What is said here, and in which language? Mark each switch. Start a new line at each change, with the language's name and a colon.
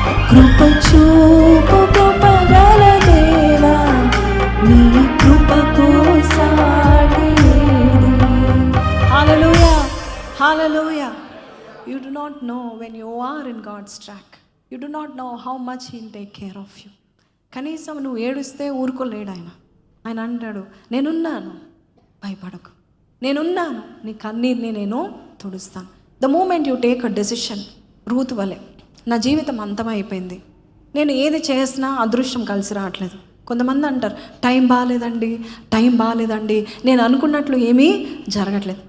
Telugu: కృప చూపు కృపగల దేవా, నీ కృపకు సాటి ఏది? హల్లెలూయా, హల్లెలూయా.
English: You do not know when you are in God's track. You do not know how much He'll take care of you.
Telugu: కనీసం నువ్వు ఏడుస్తే ఊరుకోలేడు ఆయన. ఆయన అంటాడు, నేనున్నాను, భయపడకు, నేనున్నాను, నీ కన్నీరుని నేను తుడుస్తాను.
English: the moment you take a decision,
Telugu: Ruth వలె, నా జీవితం అంతమైపోయింది, నేను ఏది చేసినా అదృష్టం కలిసి రావట్లేదు. కొంతమంది అంటారు, టైం బాగాలేదండి, నేను అనుకున్నట్లు ఏమీ జరగట్లేదు.